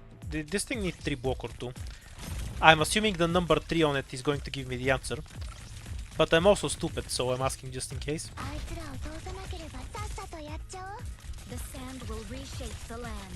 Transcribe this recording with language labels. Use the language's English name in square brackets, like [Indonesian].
[English] This thing needs 3 block or 2. I'm assuming the number 3 on it is going to give me the answer. But I'm also stupid, so I'm asking just in case. [Japanese] あいつらを通さなければさっさとやっちゃおう。 [English] The sand will reshape the land.